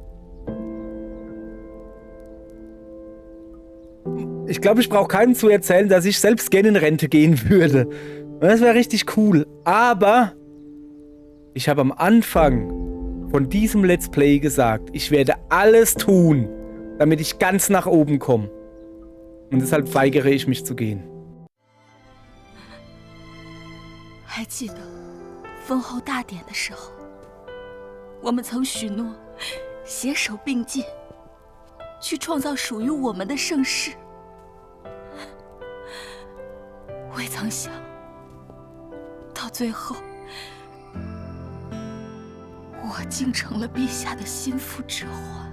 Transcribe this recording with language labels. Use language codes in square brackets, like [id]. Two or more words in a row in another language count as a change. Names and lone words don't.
[de] Ich glaube, ich brauche keinem zu erzählen, dass ich selbst gerne in Rente gehen würde. Das wäre richtig cool. Aber ich habe am Anfang von diesem [en] Let's Play [de] gesagt, ich werde alles tun, damit ich ganz nach oben komme. Und deshalb weigere ich mich zu gehen. [zh] 还记得封后大典的时候，我们曾许诺携手并进，去创造属于我们的盛世。未曾想，到最后，我竟成了陛下的心腹之患。